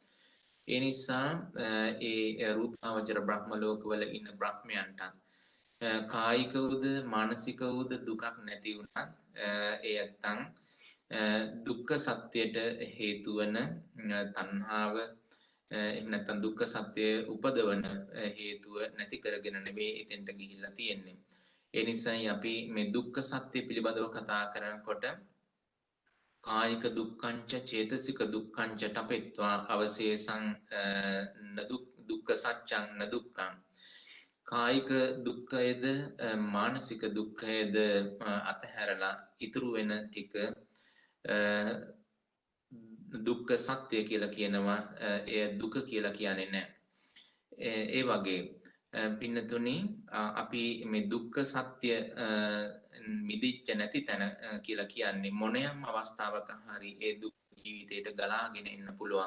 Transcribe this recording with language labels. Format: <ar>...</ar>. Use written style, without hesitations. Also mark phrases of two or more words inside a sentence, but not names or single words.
<si>ඒ නිසා ඒ රූපාවචර බ්‍රහ්ම ලෝකවල ඉන්න බ්‍රහ්මයන්ට කායිකවද මානසිකවද දුකක් නැති වුණත් ඒ ඇත්තන් දුක්ඛ සත්‍යයට හේතු වන තණ්හාව එහෙම නැත්නම් දුක්ඛ සත්‍ය උපදවන හේතුව නැති කරගෙන නෙවෙයි එතෙන්ට ගිහිල්ලා තියෙන්නේ. ඒ නිසායි අපි මේ දුක්ඛ සත්‍ය පිළිබඳව කතා කරනකොට</si> <pi>කායික දුක්ඛංච චේතසික දුක්ඛංච තපෙත්වා අවශේෂං දුක්ඛ සත්‍යං න දුක්ඛං.</pi> <si>කායික දුක්ඛයද මානසික දුක්ඛයද අතහැරලා ඉතුරු වෙන ටික දුක්ඛ සත්‍ය කියලා කියනවා. එය දුක කියලා කියන්නේ නැහැ. ඒ වගේ පින්නතුනි අපි මේ දුක්ඛ සත්‍ය මිදිච්ච නැති තැන කියලා කියන්නේ මොනෑම අවස්ථාවක හරි ඒ දුක් ජීවිතයට ගලාගෙන එන්න පුළුවන්.</si>